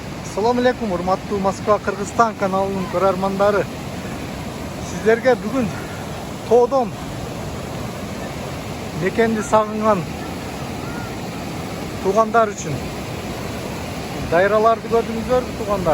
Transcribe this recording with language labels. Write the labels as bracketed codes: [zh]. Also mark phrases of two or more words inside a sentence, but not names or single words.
[ar] السلام عليكم [ky] урматтуу Москва Кыргызстан каналынын көрермандары. Сиздерге бүгүн тоодон мекенди сагынган туугандар үчүн дайраларды көрдүңүздөрбү туугандар?